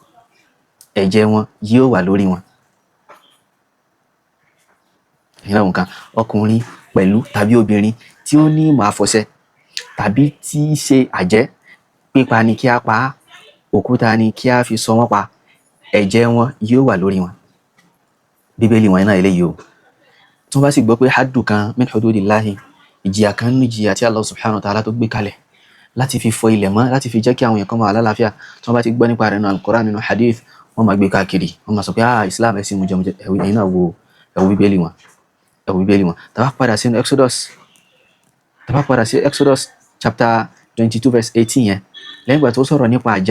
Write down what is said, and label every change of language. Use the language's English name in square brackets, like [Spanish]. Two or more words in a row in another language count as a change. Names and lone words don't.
[Yoruba] ìyẹn nǹkan ọkùnrin pẹ̀lú tàbí obìnrin tí ó ní ìmọ̀ àfọ̀ṣẹ tàbí tí í ṣe àjẹ́ pípa ni kí a pa á òkúta ni kí a fi sọ wọ́n pa ẹ̀jẹ̀ wọn yóò wà lórí wọn bíbélì wọn náà eléyìí o tí wọ́n bá sì gbọ́ pé haddu kan [Arabic] من حدود الله [Yoruba] ìjìyà kan nínú ìjìyà tí [Arabic] الله سبحانه وتعالى [Yoruba] tó gbé kalẹ̀ láti fi fọ ilẹ̀ mọ́ láti fi jẹ́ kí àwọn èèyàn kan máa lálàáfíà tí wọ́n bá ti gbọ́ nípa rẹ̀ nínú Al-Qur'an nínú hadith wọ́n máa gbé káàkiri wọ́n máa sọ pé Islam ẹ̀sìn mujẹmujẹ ẹ̀yin náà wo ẹ̀wù bíbélì wọn tá bá padà sí Exodus [English] chapter 22 verse 18 [Yoruba] yẹn lẹ́yìn ìgbà tó sọ̀rọ̀ nípa